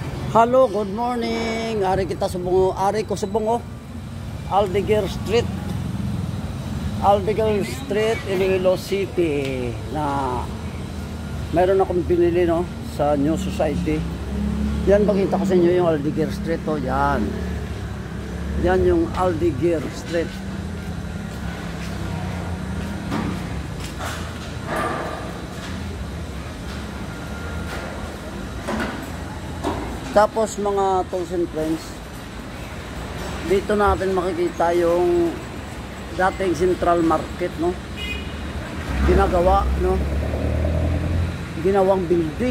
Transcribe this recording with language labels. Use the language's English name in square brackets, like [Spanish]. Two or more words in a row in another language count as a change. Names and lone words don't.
[English] Hello, good morning. [Hiligaynon] Ari kita subong, ari ko subong Aldeguer Street. Aldeguer Street, Iloilo City. [Filipino] Na mayroon akong pinili sa New Society. Yan, pakita ko sa inyo yung Aldeguer Street yan. Yan yung Aldeguer Street. Tapos mga [English] tools and friends, [Filipino] dito natin makikita yung dating Central Market, ginagawa, ginawang building.